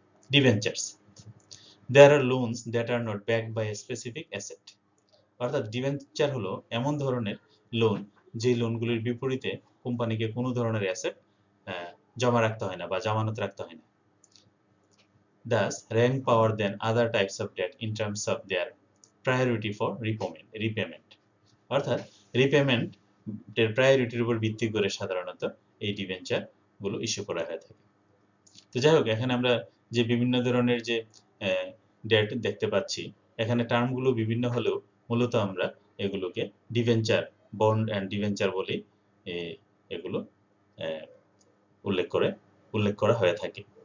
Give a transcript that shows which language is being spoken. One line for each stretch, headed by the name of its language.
Bangla: Debentures,
English: there are loans that are not backed by a specific asset,
Bangla: অর্থাৎ debenture হলো এমন ধরনের loan যে লোনগুলির বিপরীতে কোম্পানিকে কোনো ধরনের অ্যাসেট জমা রাখতে হয় না বা জামানত রাখতে হয় না।
English: Thus, rank power than other types of debt in terms of their priority for repayment.
Bangla: অর্থাৎ রিপেমেন্টের প্রায়োরিটির উপর ভিত্তি করে সাধারণত এই ডিবেঞ্চার গুলো ইস্যু করা হয়ে থাকে। তো যাই হোক, এখানে আমরা যে বিভিন্ন ধরনের যে ডেট দেখতে পাচ্ছি, এখানে টার্মগুলো বিভিন্ন হলেও মূলত আমরা এগুলোকে ডিবেঞ্চার, বন্ড অ্যান্ড ডিবেঞ্চার বলেই এগুলো উল্লেখ করা হয়ে থাকে।